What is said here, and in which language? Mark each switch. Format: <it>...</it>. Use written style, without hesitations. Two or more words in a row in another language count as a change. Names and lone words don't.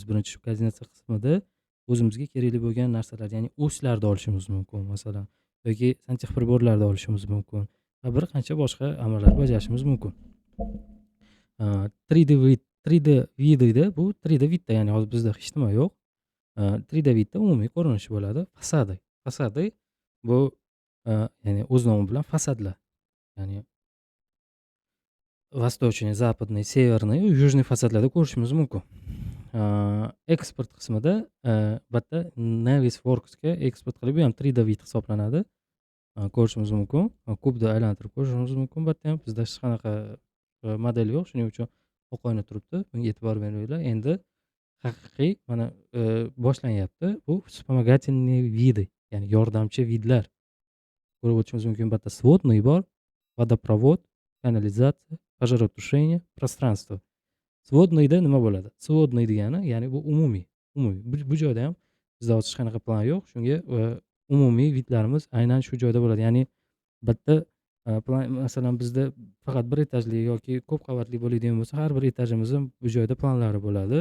<uz>Birinchi shu koordinatsiya qismida o'zimizga kerakli bo'lgan narsalar, ya'ni oslarni olishimiz mumkin masalan, yoki sanchaq pribорlarni olishimiz mumkin va bir qancha boshqa amallarni bajarishimiz mumkin. 3D vidda bu 3D vidda, ya'ni hozir bizda hech nima yo'q. 3D vidda umumiy ko'rinishi bo'ladi. Fasadi bu ya'ni o'z nomi bilan fasadlar. Ya'ni</uz> <ru>восточный, западный, северный, южный</ru> <uz>fasadlarda ko'rishimiz mumkin. Eksport qismida bu yerda Navisworksga eksport qilib, bu ham 3D vid hisoblanadi. Ko'rishimiz mumkin. Kubda aylantirib ko'rishimiz mumkin. Bu yerda ham bizda hech qanaqa model yo'q, shuning uchun oq oyna turibdi. Bunga e'tibor beringlar. Endi haqiqiy mana boshlanyapti.</uz> <ru>Bu вспомогательные виды,</ru> <uz>ya'ni yordamchi vidlar. Ko'rib o'tishimiz mumkin. Bu yerda сводный bor, водопровод, kanalizatsiya,</uz> <ru>пожаротушение, пространство.</ru> <uz>Сводныйda nima bo'ladi? Сводный degani, ya'ni bu umumiy. Bu joyda ham bizda hech qanaqa plan yo'q. Shunga umumiy vidlarimiz aynan shu joyda bo'ladi. Ya'ni bitta plan, masalan, bizda faqat bir etajli yoki ko'p qavatli bo'ladigan bo'lsa, har bir etajimizning bu joyda planlari bo'ladi.</uz>